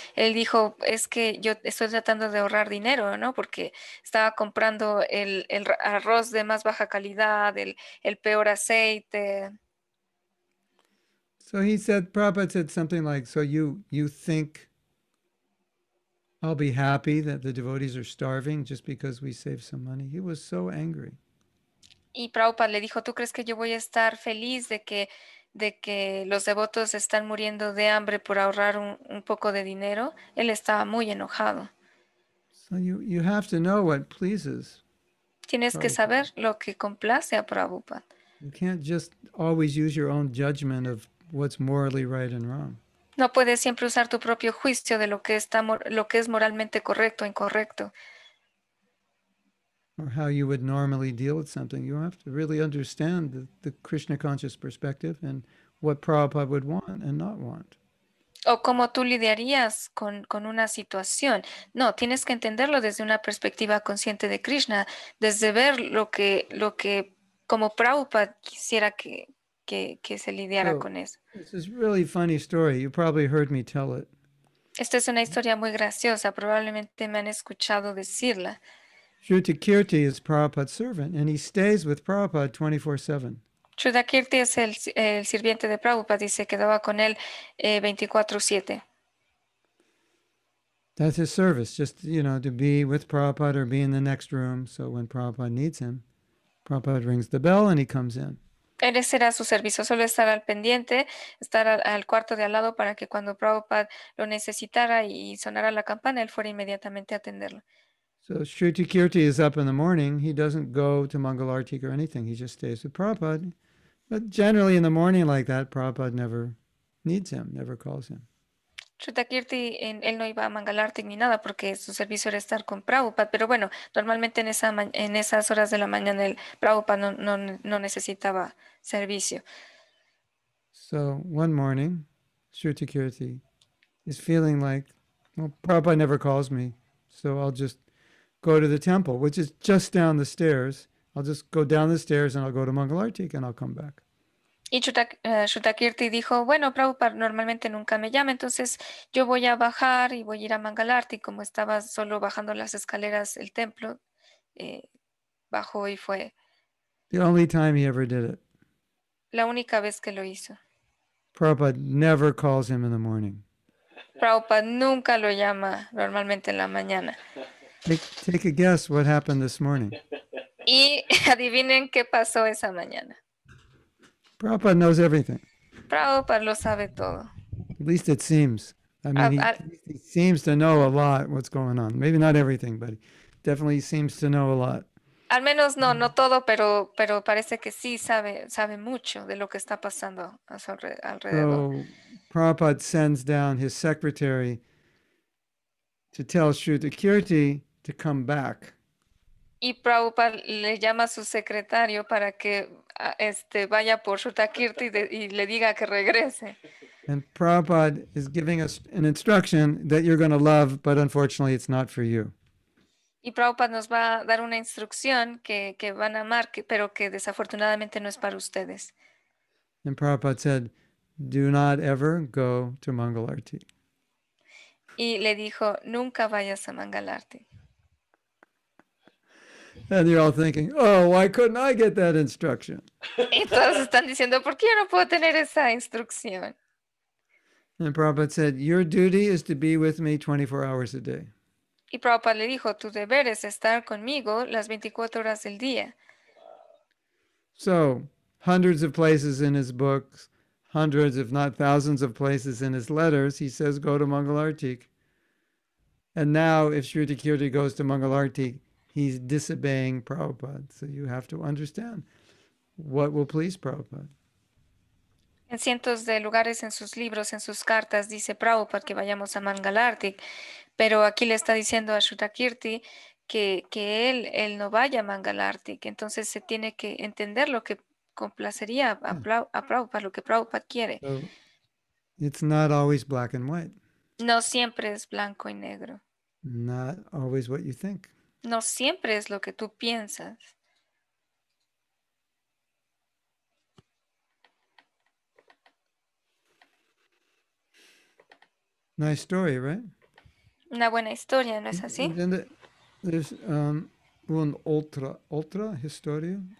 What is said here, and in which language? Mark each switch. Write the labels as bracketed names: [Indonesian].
[Spanish] Él dijo, es que yo estoy tratando de ahorrar dinero, ¿no? Porque estaba comprando el arroz de más baja calidad, el peor aceite. [English] So he said, Prabhupada said something like, so you think I'll be happy that the devotees are starving just because we save some money? He was so angry. [Spanish] Y Prabhupada le dijo, ¿tú crees que yo voy a estar feliz de que los devotos están muriendo de hambre por ahorrar un poco de dinero? Él estaba muy enojado. [English] So you have to know what pleases. [Spanish] Tienes que Prabhupada. saber lo que complace a Prabhupada. [English] You can't just always use your own judgment of what's morally right and wrong. [Spanish] No puedes siempre usar tu propio juicio de lo que lo que es moralmente correcto o incorrecto, [English] Or how you would normally deal with something. You have to really understand the Krishna conscious perspective and what Prabhupada would want and not want. [Spanish] o cómo tú lidiarías con una situación. No, tienes que entenderlo desde una perspectiva consciente de Krishna, desde ver lo que como Prabhupada quisiera que se lidiara [English] So [Spanish] con eso. [English] this is really funny story. You probably heard me tell it. [Spanish] Esta es una historia muy graciosa, probablemente me han escuchado decirla. [English] Shrutakirti is Prabhupada's servant, and he stays with Prabhupada 24/7. [Spanish] Shuddhakirti es el sirviente de Prabhupada y se quedaba con él 24/7. [English] That's his service, just, to be with Prabhupada or be in the next room. So when Prabhupada needs him, Prabhupada rings the bell and he comes in. [Spanish] Ese era su servicio, solo estar al pendiente, estar al cuarto de al lado para que cuando Prabhupada lo necesitara y sonara la campana, él fuera inmediatamente a atenderlo. [English] So Shrutakirti is up in the morning. He doesn't go to Mangalartik or anything. He just stays with Prabhupada. But generally in the morning like that, Prabhupada never needs him, never calls him. [Spanish] Shuddhakirti, él no iba a Mangalartik ni nada porque su servicio era estar con Prabhupada, pero bueno, normalmente en esas horas de la mañana el Prabhupada no necesitaba servicio. [English] So one morning, Shrutakirti is feeling like, well, Prabhupada never calls me, so I'll just go to the temple, which is just down the stairs. I'll just go down the stairs and I'll go to Mangalartik and I'll come back. [Spanish] Y Shuddhakirti dijo, bueno, Prabhupada normalmente nunca me llama, entonces yo voy a bajar y voy a ir a Mangalarti, como estaba solo bajando las escaleras del templo, bajó y fue [English] The only time he ever did it. [Spanish] la única vez que lo hizo. [English] Prabhupada never calls him in the morning. [Spanish] Prabhupada nunca lo llama normalmente en la mañana. [English] Take a guess what happened this morning. [Spanish] Y adivinen qué pasó esa mañana. [English] Prabhupada knows everything. [Spanish] Prabhupada lo sabe todo. [English] At least it seems. I mean, he seems to know a lot what's going on. Maybe not everything, but he definitely seems to know a lot. [Spanish] Al menos no todo, pero parece que sí sabe mucho de lo que está pasando a su alrededor. [English] So Prabhupada sends down his secretary to tell Shrutakirti to come back. [Spanish] Y Prabhupada le llama a su secretario para que vaya por Shuddhakirti y le diga que regrese. [English] And Prabhupada is giving us an instruction that you're going to love, but unfortunately it's not for you. [Spanish] Y Prabhupada nos va a dar una instrucción que van a amar, pero que desafortunadamente no es para ustedes. [English] And Prabhupada said, do not ever go to Mangalarti. [Spanish] Y le dijo, nunca vayas a Mangalarti. [English] And you're all thinking, oh, why couldn't I get that instruction? [Spanish] Y todos están diciendo, ¿por qué yo no puedo tener esa instrucción? [English] And Prabhupada said, your duty is to be with me 24 hours a day. [Spanish] Y Prabhupada le dijo, tu deber es estar conmigo las 24 horas del día. [English] So, hundreds of places in his books, hundreds, if not thousands of places in his letters, he says, go to Mangalartik. And now, if Shrutakirti goes to Mangalartik, he's disobeying Prabhupada. So you have to understand what will please Prabhupada. [Spanish] En cientos de lugares en sus libros, en sus cartas, dice Prabhupada que vayamos a Mangalartik, pero aquí le está diciendo a Shuddhakirti que él no vaya a Mangalartik. Entonces se tiene que entender lo que complacería a Prabhupada, lo que Prabhupada quiere. [English] So it's not always black and white. [Spanish] No siempre es blanco y negro. [English] Not always what you think. [Spanish] No siempre es lo que tú piensas. [English] Nice story, right? [Spanish] Una buena historia, ¿no es así? [English] And then there's [Spanish] otra historia.